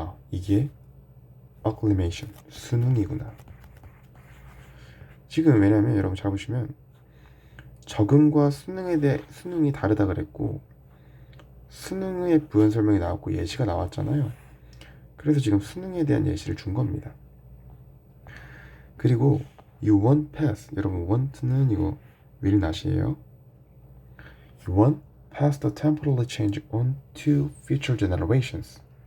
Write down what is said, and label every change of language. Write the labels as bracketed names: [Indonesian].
[Korean] 이게 acclimation, 순응이구나. 지금 왜냐면 여러분 잘 보시면 적응과 순응이 다르다 그랬고 순응의 부연 설명이 나왔고 예시가 나왔잖아요. 그래서 지금 순응에 대한 예시를 준 겁니다. 그리고 [English] you won't pass. [Korean] 여러분 want는 이거 will not이에요. [English] You won't pass the temporary change on to future generations.